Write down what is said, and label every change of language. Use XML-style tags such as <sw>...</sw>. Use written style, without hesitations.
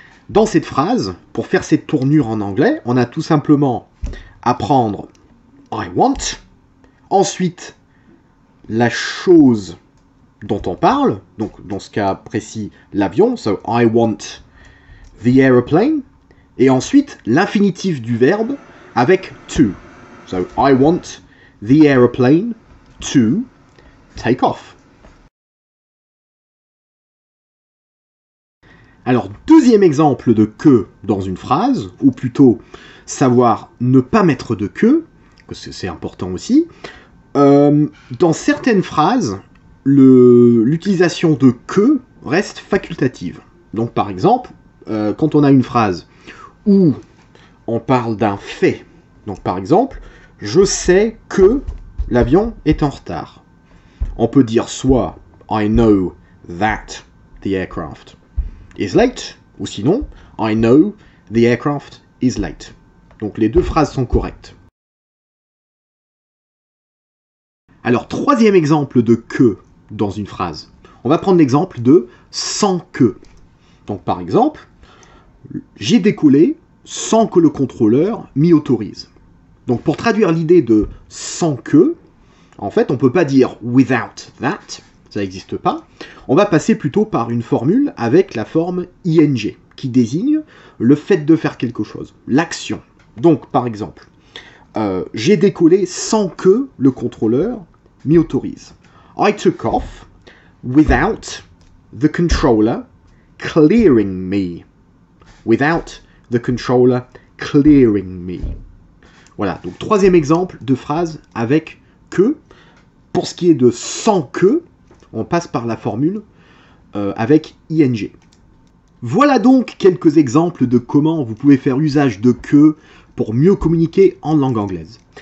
<fr>Dans cette phrase, pour faire cette tournure en anglais, on a tout simplement à prendre</fr> <en>I want,</en> <fr>ensuite la chose dont on parle, donc dans ce cas précis, l'avion,</fr> <en>so I want the aeroplane,</en> <fr>et ensuite l'infinitif du verbe avec to.</fr> <en>So I want the aeroplane to take off.</en> <fr>Alors, deuxième exemple de que dans une phrase, ou plutôt savoir ne pas mettre de que, parce que c'est important aussi. Dans certaines phrases, l'utilisation de que reste facultative. Donc par exemple, quand on a une phrase où on parle d'un fait, donc par exemple, je sais que l'avion est en retard. On peut dire soit</fr> <en>I know that the aircraft is late,</en> <fr>ou sinon</fr> <en>I know the aircraft is late.</en> <fr>Donc les deux phrases sont correctes. Alors, troisième exemple de que dans une phrase. On va prendre l'exemple de sans que. Donc, par exemple, j'ai décollé sans que le contrôleur m'y autorise. Donc, pour traduire l'idée de sans que, en fait, on ne peut pas dire</fr> <en>without that,</en> <fr>ça n'existe pas. On va passer plutôt par une formule avec la forme ing, qui désigne le fait de faire quelque chose, l'action. Donc, par exemple, j'ai décollé sans que le contrôleur m'y autorise.</fr> <en>I took off without the controller clearing me. Without the controller clearing me.</en> <fr>Voilà, donc troisième exemple de phrase avec que. Pour ce qui est de sans que, on passe par la formule avec ing. Voilà donc quelques exemples de comment vous pouvez faire usage de que pour mieux communiquer en langue anglaise.</fr>